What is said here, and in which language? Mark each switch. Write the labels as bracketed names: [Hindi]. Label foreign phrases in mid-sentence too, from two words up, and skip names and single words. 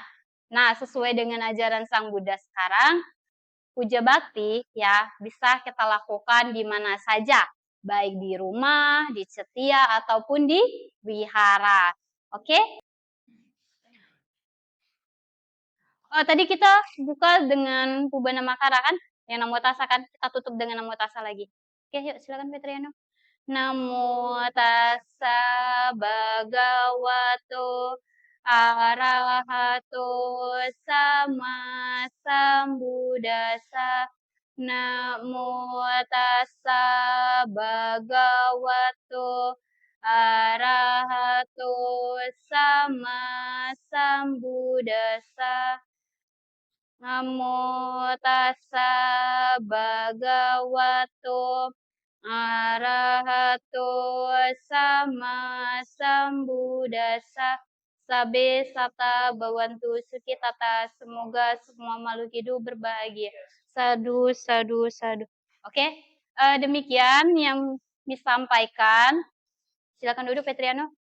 [Indonesian] Nah, sesuai dengan ajaran Sang Buddha sekarang, puja bakti ya bisa kita lakukan di mana saja, baik di rumah, di setia ataupun di wihara. Oke? Oh, tadi kita buka dengan [Pali] Pubana Makara [Indonesian] kan? Yang [Pali] Namo Tassa [Indonesian] kan? Kita tutup dengan [Pali] Namo Tassa [Indonesian] lagi. Oke, yuk silakan Petriano. [Pali] Namo tassa bhagavato arahato sama sambuddhassa. Namo tassa bhagavato arahato sama sambuddhassa. Namo tassa bhagavato arahato sama sambuddhassa. Sabe sata bawantu sukitata. [Indonesian] Semoga semua makhluk hidup berbahagia. [Pali] Sadu. [Indonesian] Oke, demikian yang disampaikan. Silakan duduk Petriano.